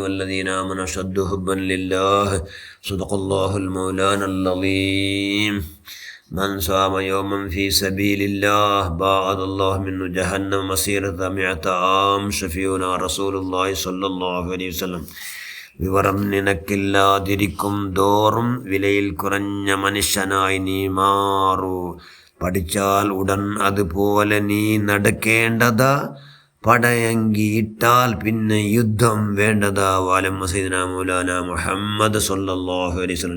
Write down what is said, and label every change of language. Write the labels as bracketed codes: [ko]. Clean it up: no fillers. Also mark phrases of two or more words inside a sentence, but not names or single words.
[ar] والذين آمنوا أشد حبا لله. صدق الله المولانا العظيم. من صام يوما في سبيل الله باعد الله منه جهنم مسيرة 100 عام. شفيعنا رسول الله صلى الله عليه وسلم. [ml] വിവരം നിനക്കില്ലാതിരിക്കും തോറും വിലയിൽ കുറഞ്ഞ മനുഷ്യനായി നീ മാറൂ. പഠിച്ചാൽ ഉടൻ അതുപോലെ നീ നടക്കേണ്ടതാ. പടയങ്കിയിട്ടാൽ പിന്നെ യുദ്ധം വേണ്ടതാ. [ar] وعلى سيدنا مولانا محمد صلى الله عليه وسلم.